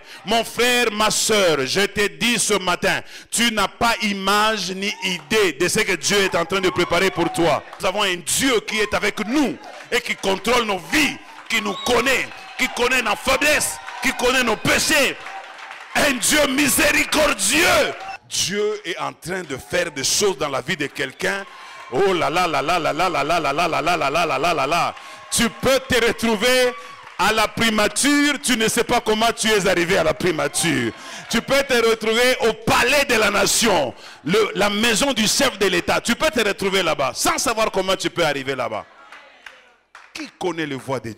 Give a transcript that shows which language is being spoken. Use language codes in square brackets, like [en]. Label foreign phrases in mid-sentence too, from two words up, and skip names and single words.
[fr] Mon frère, ma soeur, je te dis ce matin, tu n'as pas image ni idée de ce que Dieu est en train de préparer pour toi. Nous avons un Dieu qui est avec nous et qui contrôle nos vies, qui nous connaît, qui connaît nos faiblesses, qui connaît nos péchés. Un Dieu miséricordieux. Dieu est en train de faire des choses dans la vie de quelqu'un. Oh là là là là là là là là là là là là là là là là là. Tu peux te retrouver à la primature, tu ne sais pas comment tu es arrivé à la primature. Tu peux te retrouver au palais de la nation, la maison du chef de l'État. Tu peux te retrouver là-bas sans savoir comment tu peux arriver là-bas. Qui connaît les voies de Dieu?